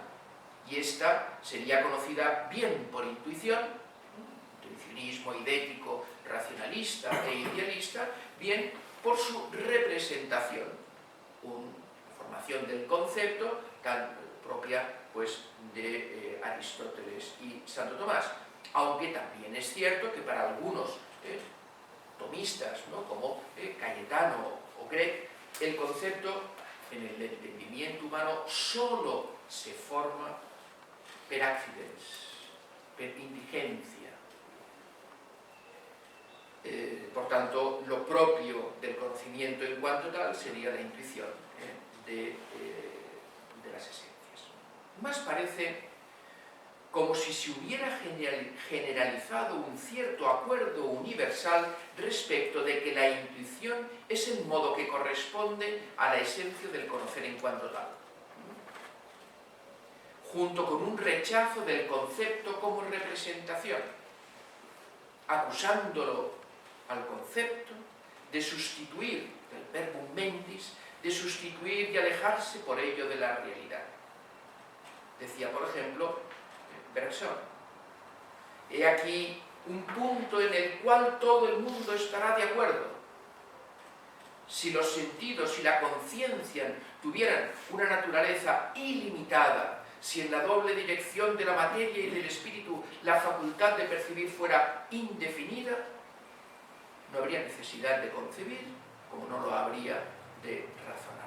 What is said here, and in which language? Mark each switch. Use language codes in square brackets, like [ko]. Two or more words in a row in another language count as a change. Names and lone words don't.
[es] Y esta sería conocida bien por intuición, intuicionismo idético, racionalista e idealista, bien por su representación, una formación del concepto tan propia pues, de Aristóteles y Santo Tomás. Aunque también es cierto que para algunos tomistas, ¿no? como Cayetano o Grec, el concepto en el entendimiento humano solo se forma [la] per accidens, [es] per indigencia. Por tanto, lo propio del conocimiento en cuanto tal sería la intuición de las esencias. Más parece como si se hubiera generalizado un cierto acuerdo universal respecto de que la intuición es el modo que corresponde a la esencia del conocer en cuanto tal, junto con un rechazo del concepto como representación, acusándolo al concepto de sustituir el [la] verbum mentis, [es] de sustituir y alejarse por ello de la realidad. Decía, por ejemplo, Bergson: he aquí un punto en el cual todo el mundo estará de acuerdo. Si los sentidos y la conciencia tuvieran una naturaleza ilimitada, si en la doble dirección de la materia y del espíritu la facultad de percibir fuera indefinida, no habría necesidad de concebir, como no lo habría de razonar.